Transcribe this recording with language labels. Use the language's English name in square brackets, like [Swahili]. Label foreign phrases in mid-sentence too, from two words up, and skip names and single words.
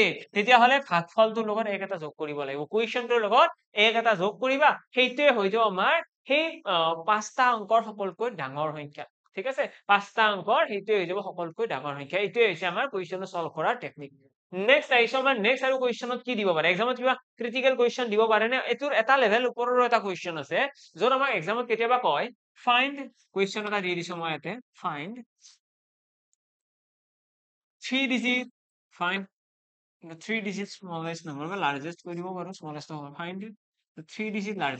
[Assamese] তেতিয়াহ'লে ভাগফলটোৰ লগত এক এটা যোগ কৰিব লাগিব কুৱেশ্যনটোৰ লগত এক এটা যোগ কৰিবা সেইটোৱে হৈ যাব আমাৰ সেই পাঁচটা অংকৰ সকলোতকৈ ডাঙৰ সংখ্যা ঠিক আছে পাঁচটা অংকৰ সেইটোৱে হৈ যাব সকলোতকৈ ডাঙৰ সংখ্যা এইটোৱে হৈছে আমাৰ [English] question solve [Assamese] কৰাৰ টেকনিক নেক্সট আহিছো আমাৰ নেক্সট আৰু কুৱেশ্যনত কি দিব পাৰে এক্সামত কিবা ক্ৰিটিকেল কুৱেশ্যন দিব পাৰে নে এইটোৰ এটা লেভেল ওপৰৰ এটা কুৱেশ্যন আছে য'ত আমাক এক্সামত কেতিয়াবা কয় [English] find question [Assamese] এটা দি দিছো মই ইয়াতে ফাইন্ড [English] 3 digit find the 3 digit smallest number বা largest [Assamese] কৈ দিব পাৰো [English] smallest number find the 3 digit